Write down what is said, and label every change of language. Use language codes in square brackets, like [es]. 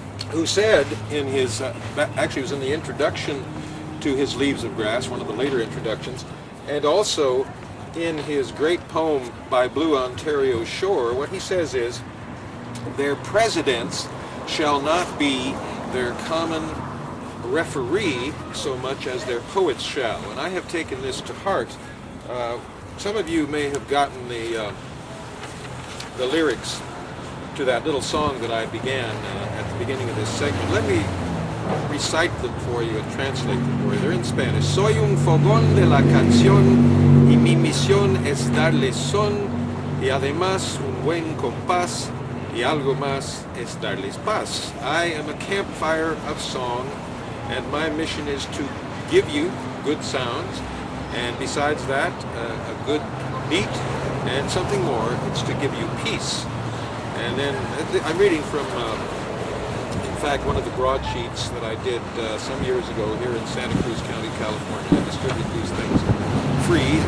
[en] who said in his, actually it was in the introduction to his Leaves of Grass, one of the later introductions, and also in his great poem By Blue Ontario's Shore, what he says is, their presidents shall not be their common referee so much as their poets shall. And I have taken this to heart. Some of you may have gotten the lyrics to that little song that I began at the beginning of this segment. Let me recite them for you and translate them for you. They're in Spanish. [es] Soy un fogón de la canción y mi misión es darle son y además un buen compás y algo más es darles paz. [en] I am a campfire of song, and my mission is to give you good sounds, and besides that, a good beat, and something more, it's to give you peace. And then I'm reading from, in fact, one of the broadsheets that I did some years ago here in Santa Cruz County, California. I distribute these things free.